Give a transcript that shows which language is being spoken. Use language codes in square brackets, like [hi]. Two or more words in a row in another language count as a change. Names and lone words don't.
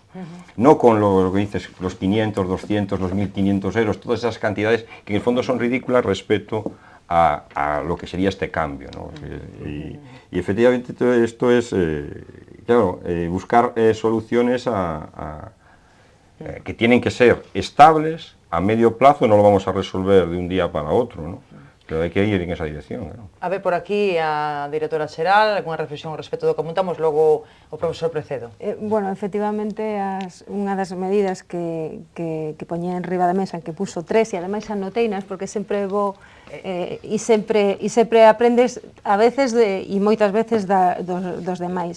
[es] No con lo que dices, los 500, 200, los 1.500 euros, todas esas cantidades que en el fondo son ridículas respecto a lo que sería este cambio, ¿no? Y efectivamente todo esto es, claro, buscar soluciones que tienen que ser estables, a medio plazo no lo vamos a resolver de un día para otro, ¿no? Pero hai que ir en esa dirección, ¿no? [gl] A ver, por aquí, a directora xeral, algunha reflexión respecto do que apuntamos, logo o profesor Precedo. Bueno, efectivamente, unha das medidas que poñía en riba da mesa, que puso 3, e ademais anoteinas, porque sempre vou e sempre aprendes a veces e moitas veces dos demais.